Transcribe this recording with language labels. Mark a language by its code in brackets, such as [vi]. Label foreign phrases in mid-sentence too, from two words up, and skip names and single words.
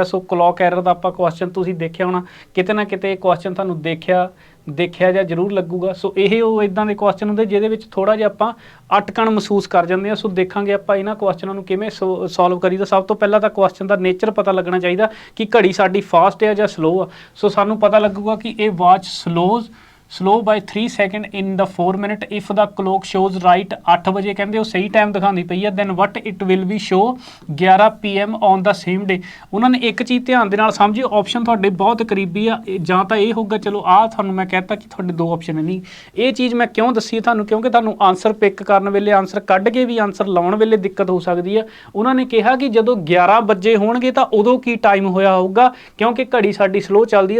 [pa] ਸੋ [en] clock error [pa] ਦਾ ਆਪਾਂ ਕੁਐਸਚਨ ਤੁਸੀਂ ਦੇਖਿਆ ਹੋਣਾ, ਕਿਤੇ ਨਾ ਕਿਤੇ ਕੁਐਸਚਨ ਤੁਹਾਨੂੰ ਦੇਖਿਆ ਜਾਂ ਜ਼ਰੂਰ ਲੱਗੂਗਾ। ਸੋ ਇਹ ਉਹ ਇਦਾਂ ਦੇ ਕੁਐਸਚਨ ਹੁੰਦੇ ਜਿਹਦੇ ਵਿੱਚ ਥੋੜ੍ਹਾ ਜਿਹਾ ਆਪਾਂ ਅਟਕਣ ਮਹਿਸੂਸ ਕਰ ਜਾਂਦੇ ਹਾਂ। ਸੋ ਦੇਖਾਂਗੇ ਆਪਾਂ ਇਹਨਾਂ ਕੁਐਸਚਨਾਂ ਨੂੰ ਕਿਵੇਂ ਸੋਲਵ ਕਰੀਦਾ। ਸਭ ਤੋਂ ਪਹਿਲਾਂ ਤਾਂ ਕੁਐਸਚਨ ਦਾ ਨੇਚਰ ਪਤਾ ਲੱਗਣਾ ਚਾਹੀਦਾ ਕਿ ਘੜੀ ਸਾਡੀ ਫਾਸਟ ਹੈ ਜਾਂ ਸਲੋ ਆ। ਸੋ ਸਾਨੂੰ ਪਤਾ ਲੱਗੂਗਾ ਕਿ ਇਹ ਵਾਚ [en] slow by 3 [pa] ਸੈਕਿੰਡ [en] in the 4 minute if the clock shows right 8 [pa] ਵਜੇ ਕਹਿੰਦੇ ਉਹ ਸਹੀ ਟਾਈਮ ਦਿਖਾਉਂਦੀ ਪਈ ਹੈ। [en] then what it will be show 11 PM on the same day। [pa] ਉਹਨਾਂ ਨੇ ਇੱਕ ਚੀਜ਼ ਧਿਆਨ ਦੇ ਨਾਲ ਸਮਝਿਓ, ਆਪਸ਼ਨ ਤੁਹਾਡੇ ਬਹੁਤ ਕਰੀਬੀ ਆ। ਜਾਂ ਤਾਂ ਇਹ ਹੋਊਗਾ, ਚਲੋ ਆਹ ਤੁਹਾਨੂੰ ਮੈਂ ਕਹਿਤਾ ਕਿ ਤੁਹਾਡੇ 2 ਆਪਸ਼ਨ ਨਹੀਂ। ਇਹ ਚੀਜ਼ ਮੈਂ ਕਿਉਂ ਦੱਸੀ ਤੁਹਾਨੂੰ, ਕਿਉਂਕਿ ਤੁਹਾਨੂੰ [en] answer pick [pa] ਕਰਨ ਵੇਲੇ, ਆਨਸਰ ਕੱਢ ਕੇ ਵੀ ਆਨਸਰ ਲਾਉਣ ਵੇਲੇ ਦਿੱਕਤ ਹੋ ਸਕਦੀ ਆ। ਉਹਨਾਂ ਨੇ ਕਿਹਾ ਕਿ ਜਦੋਂ 11 ਵਜੇ ਹੋਣਗੇ ਤਾਂ ਉਦੋਂ ਕੀ ਟਾਈਮ ਹੋਇਆ ਹੋਊਗਾ, ਕਿਉਂਕਿ ਘੜੀ ਸਾਡੀ ਸਲੋ ਚੱਲਦੀ ਹੈ।